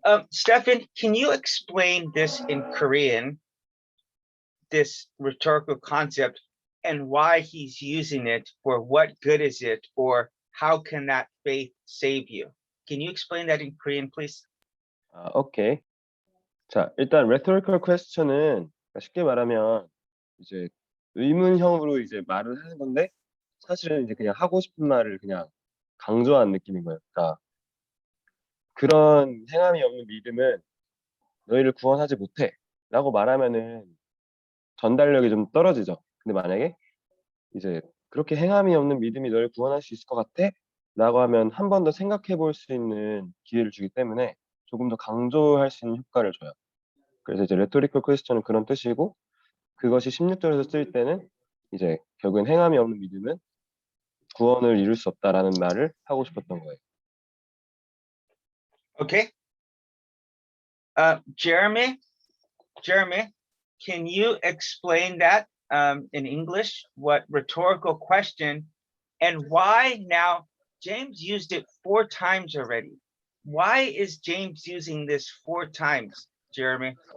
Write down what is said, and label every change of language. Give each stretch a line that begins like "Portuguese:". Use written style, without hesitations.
English: Stefan, can you explain this in Korean, this rhetorical concept, and why he's using it for what good is it, or how can that faith save you? Can you explain that in Korean, please?
Korean: 오케이. 자, 일단 rhetorical question은 쉽게 말하면 이제 의문형으로 이제 말을 하는 건데 사실은 이제 그냥 하고 싶은 말을 그냥 강조한 느낌인 거예요. 그러니까 그런 행함이 없는 믿음은 너희를 구원하지 못해 라고 말하면은 전달력이 좀 떨어지죠. 근데 만약에 이제 그렇게 행함이 없는 믿음이 너를 구원할 수 있을 것 같아? 라고 하면 한 번 더 생각해 볼 수 있는 기회를 주기 때문에 조금 더 강조할 수 있는 효과를 줘요. 그래서 이제 rhetorical question은 그런 뜻이고 그것이 16절에서 쓰일 때는 이제 결국엔 행함이 없는 믿음은 구원을 이룰 수 없다라는 말을 하고 싶었던 거예요.
English: Okay, Jeremy, can you explain that in English? What rhetorical question and why now? James used it 4 times already. Why is James using this 4 times, Jeremy?